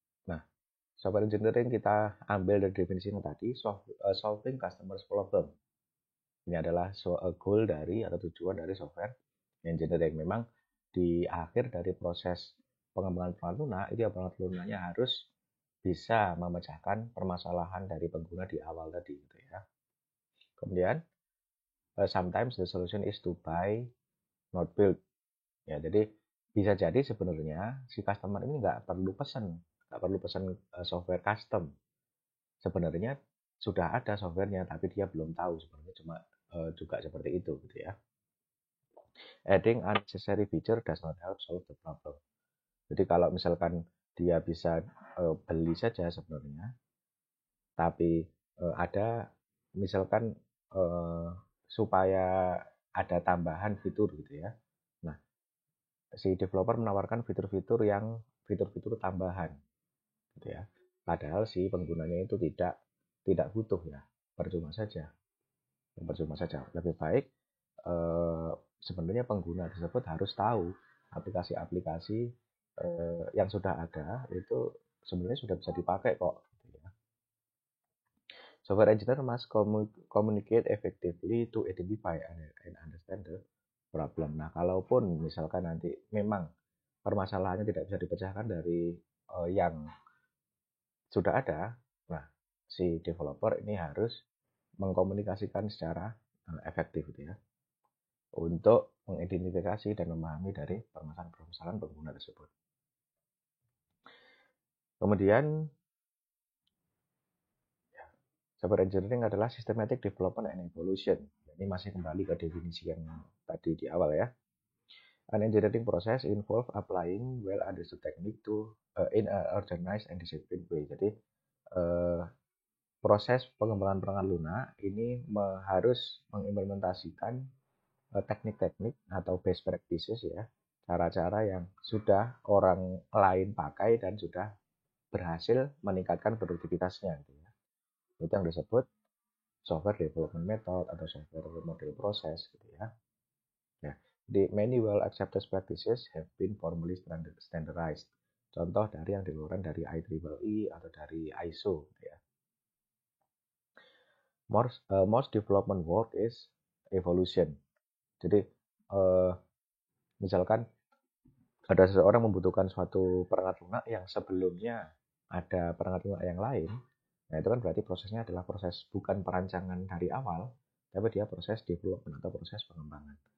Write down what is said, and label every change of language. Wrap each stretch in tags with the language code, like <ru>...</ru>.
<id>Nah, software engineering kita ambil dari definisi yang tadi,</id> <en>solving customers problem.</en> <id>Ini adalah goal dari atau tujuan dari software engineering. Memang di akhir dari proses pengembangan perangkat lunak, itu ya perangkat lunaknya harus bisa memecahkan permasalahan dari pengguna di awal tadi gitu ya. Kemudian</id> <en>sometimes the solution is to buy not build.</en> <id>Ya, jadi bisa jadi sebenarnya si customer ini nggak perlu pesan software custom. Sebenarnya sudah ada softwarenya, tapi dia belum tahu sebenarnya cuma juga seperti itu gitu ya.</id> <en>Adding unnecessary feature does not help solve the problem.</en> <id>Jadi kalau misalkan dia bisa beli saja sebenarnya, tapi ada misalkan supaya ada tambahan fitur gitu ya. Nah, si developer menawarkan fitur-fitur tambahan gitu ya. Padahal si penggunanya itu tidak butuh ya, percuma saja. Percuma saja. Lebih baik sebenarnya pengguna tersebut harus tahu aplikasi-aplikasi yang sudah ada itu sebenarnya sudah bisa dipakai kok. Gitu ya.</id> <en>Software engineer must communicate effectively to identify and understand the problem.</en> <id>Nah, kalaupun misalkan nanti memang permasalahannya tidak bisa dipecahkan dari yang sudah ada, nah si developer ini harus mengkomunikasikan secara efektif gitu ya untuk mengidentifikasi dan memahami dari permasalahan pengguna tersebut. Kemudian</id> <en>software engineering</en> <id>adalah</id> <en>systematic development and evolution.</en> <id>Ini masih kembali ke definisi yang tadi di awal ya.</id> <en>An engineering process involve applying well understood technique to in a organized and disciplined way.</en> <id>Jadi proses pengembangan perangkat lunak ini harus mengimplementasikan teknik-teknik atau best practices ya, cara-cara yang sudah orang lain pakai dan sudah berhasil meningkatkan produktivitasnya gitu ya. Itu yang disebut software development method atau software model proses gitu ya.</id> <en>Ya, the many well accepted practices have been formally standardized.</en> <id>Contoh dari yang dikeluarkan dari IEEE atau dari ISO gitu ya.</id> <en>Most development work is evolution.</en> <id>Jadi misalkan ada seseorang membutuhkan suatu perangkat lunak yang sebelumnya ada perangkat lunak yang lain, nah itu kan berarti prosesnya adalah proses bukan perancangan dari awal, tapi dia proses development atau proses pengembangan.</id>